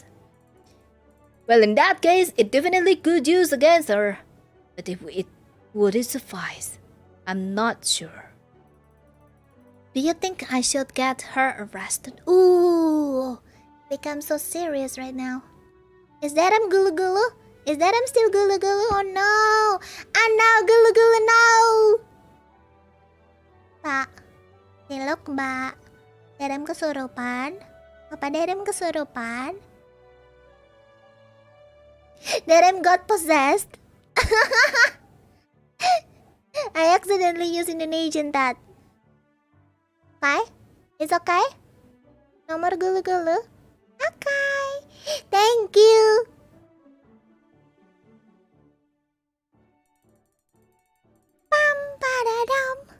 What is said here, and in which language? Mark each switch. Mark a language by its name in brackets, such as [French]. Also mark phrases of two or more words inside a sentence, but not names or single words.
[English] Well, in that case, it definitely could use against her. But would it suffice? I'm not sure. Do you think I should get her arrested? Ooh, become so serious right now. Is that gulu gulu? Is that still gulu gulu? Oh no! Ah no, gulu gulu no! [Indonesian] Pak, silok mbak. Derem kesurupan? Apa Derem kesurupan? [English] Derem got possessed? I accidentally used Indonesian that. Okay? It's okay? Nomor gulu-gulu? Okay. Thank you. Pam padadam.